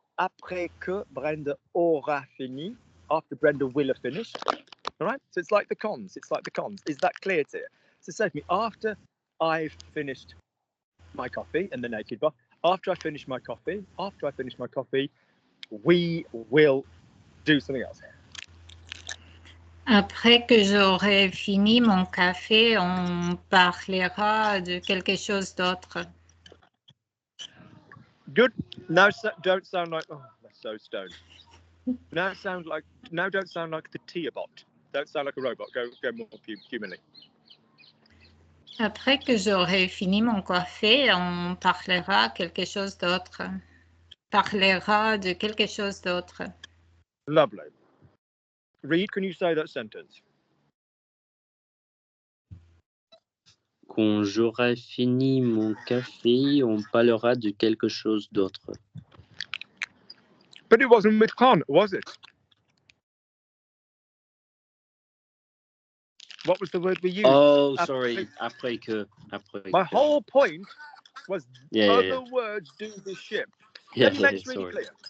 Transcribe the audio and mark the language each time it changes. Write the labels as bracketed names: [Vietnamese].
[French] Après que Brenda aura fini, [English] after Brenda will have finished. All right, so it's like the cons. Is that clear to you? So say to me, after I've finished my coffee in the naked bar, after I finish my coffee, we will do something else. [French] Après que j'aurai fini mon café, on parlera de quelque chose d'autre. [English] Good. Now don't sound like, oh, that's so stoned. Now don't sound like the Tia bot. Don't sound like a robot. Go more humanly. [French] Après que j'aurai fini mon café, on parlera quelque chose d'autre. Parlera de quelque chose d'autre. [English] Lovely. Reed, can you say that sentence? [French] Quand j'aurai fini mon café, on parlera de quelque chose d'autre. [English] But it wasn't with con, was it? What was the word we used? Oh, sorry. Après que. My whole point was other words do this shit. Let me make this really clear.